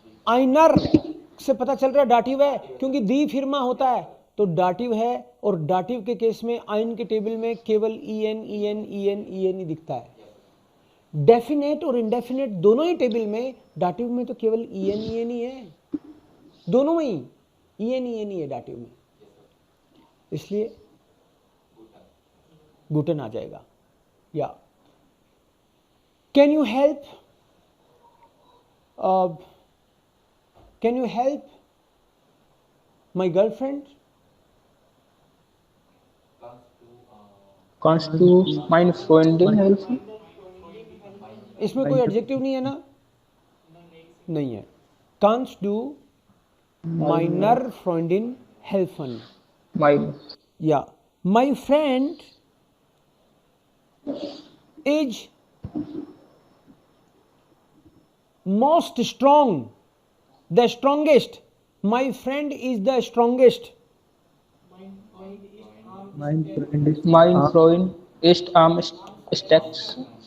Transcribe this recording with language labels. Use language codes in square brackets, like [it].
[hi] आइनर से पता चल रहा है डाटिव है, क्योंकि दी फिरमा होता है तो डाटिव है, और डाटिव के केस में आइन के टेबल में केवल en en en en ही दिखता है। डेफिनेट और इंडेफिनेट दोनों ही टेबल में, डाटिव में तो केवल en en ही है, दोनों में ही en en ही है डाटिव में, इसलिए गुटन आ जाएगा। या can you help, [en] can you help my girlfriend? [de] kannst du meine Freundin helfen? [hi] इसमें कोई एडजेक्टिव नहीं है ना? नहीं है। [de] Kannst du meiner Freundin helfen? Meine, [en] Yeah. My friend is most strong, the strongest. My friend is the strongest. [de] Mein Freund ist mein Freund ist am stärksten.